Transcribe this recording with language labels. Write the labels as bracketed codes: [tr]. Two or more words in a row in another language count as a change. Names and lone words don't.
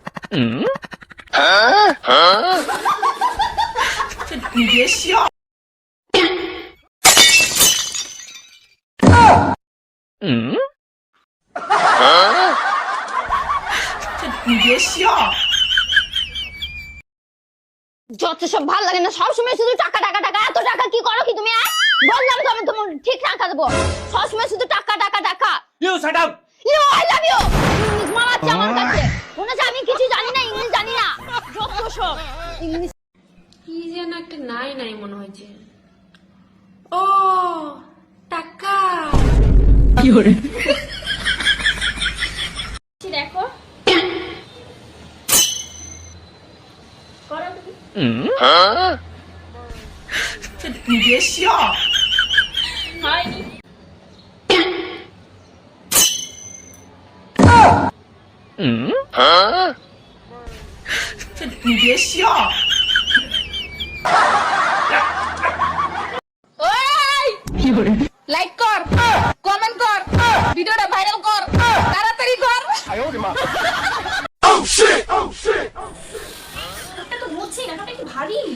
[zh] 你别笑。你别笑。 [bn] যত সব ভালো লাগে না, সবসময় শুধু টাকা টাকা টাকা। এত টাকা কি করো কি তুমি? বললাম তো আমি তোমার ঠিক টাকা দেবো। সবসময় শুধু টাকা টাকা টাকা। [en] You shut up. You I love you. [bn] ইংলিশ মারাচ্ছে আমার কাছে। মনে হচ্ছে আমি কিছু জানি না, ইংলিশ জানি না। যত সব ইংলিশ। কি যেন একটা নাই নাই মনে হয়েছে। ও টাকা কি করে? দেখো করো তুমি। [zh] 你别笑。 [bn] হয়নি। [zh] 你别笑。 [bn] কি করে? লাইক কর, কমেন্ট কর, ভিডিওটা ভাইরাল কর, তাড়াতাড়ি কর। এটা তো বুঝছি না, এটা কি ভারী।